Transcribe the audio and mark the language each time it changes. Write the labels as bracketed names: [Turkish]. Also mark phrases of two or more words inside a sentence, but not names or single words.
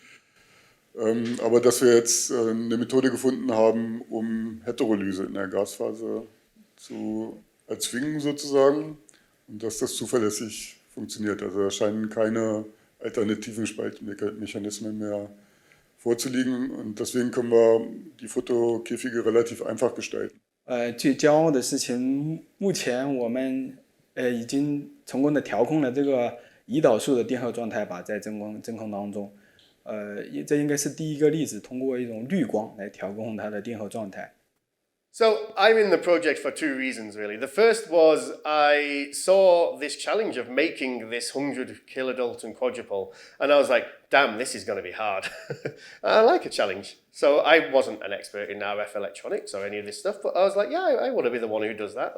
[German] Aber dass wir jetzt eine Methode gefunden haben, um Heterolyse in der Gasphase zu erzwingen sozusagen, und dass das zuverlässig funktioniert. Also da scheinen keine alternativen Spaltmechanismen mehr vorzuliegen, und deswegen können wir die Fotokäfige relativ einfach gestalten. [Chinese] 最骄傲的事情，目前我们已经成功的调控了这个胰岛素的电荷状态吧，在真空当中，这应该是第一个例子，通过一种绿光来调控它的电荷状态。 [English] So I'm in the project for two reasons, really. The first was I saw this challenge of making this 100 kilodalton quadrupole, and I was like, damn, this is going to be hard. I like a challenge. So I wasn't an expert in RF electronics or any of this stuff, but I was like, yeah, I want to be the one who does that.